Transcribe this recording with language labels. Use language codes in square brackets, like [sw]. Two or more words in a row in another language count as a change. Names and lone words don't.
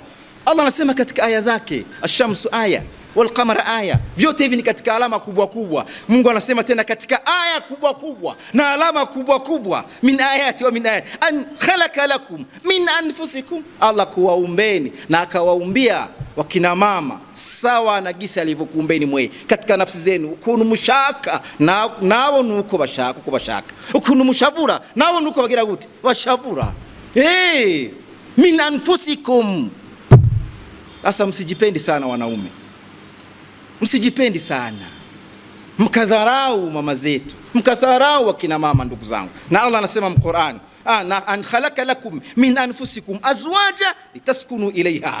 [sw] Allah anasema katika aya zake, [ar] الشمس آية والقمر آية, [sw] vyote hivi ni katika alama kubwa kubwa. Mungu anasema tena katika aya kubwa kubwa na alama kubwa kubwa, [ar] من آياته ومن آياته أن خلق لكم من أنفسكم, [sw] Allah kuwaumbeni na akawaumbia wakina mama sawa na gisi alivyokuumbeni mwe katika nafsi zenu. [rw] Ukunu mushaka nao nuko bashaka uko bashaka, ukunu mushavura nao nuko bagira gute bashavura. [ar] من أنفسكم. [sw] Sasa msijipendi sana wanaume, msijipendi sana, mkadharau mama zetu, mkadharau wakina mama ndugu zangu. Na Allah anasema mQur'an, [ar] أن خلق لكم من أنفسكم أزواجا لتسكنوا إليها.